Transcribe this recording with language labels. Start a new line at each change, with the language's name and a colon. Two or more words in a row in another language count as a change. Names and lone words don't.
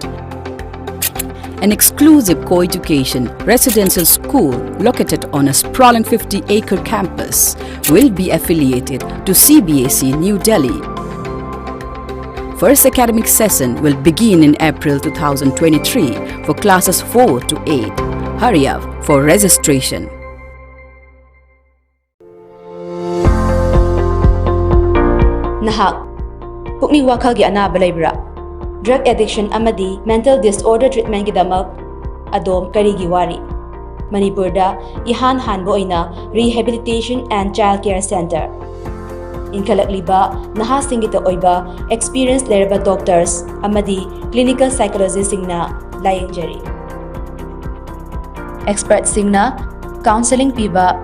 English: An exclusive co-education residential school located on a sprawling 50-acre campus will be affiliated to CBSE New Delhi. First academic session will begin in April 2023 for classes 4 to 8. Hurry up for registration.
Manipuri: Nahak, pukning wakhalgi anaba laibra.
English: Drug addiction
Manipuri: amadi
English: mental disorder treatment
Manipuri: gidamak adom karigi wari. Manipurda ihan hanbo ina
English: Rehabilitation and Child Care Center.
Manipuri: ꯏꯅꯈꯂꯛꯂꯤꯕ ꯅꯍꯥꯁꯤꯡꯒꯤꯗ ꯑꯣꯏꯕ ꯑꯦꯛꯁꯄꯤꯔꯤꯌꯦꯟꯁ ꯂꯩꯔꯕ ꯗꯣꯛꯇꯔꯁ ꯑꯃꯗꯤ
English: clinical psychologist
Manipuri: ꯁꯤꯡꯅ ꯂꯥꯌꯉꯖꯔꯤ ꯑꯦꯛꯁꯄꯔꯠ ꯁꯤꯡꯅ ꯀꯥꯎꯟꯁꯂꯤꯡ ꯄꯤꯕ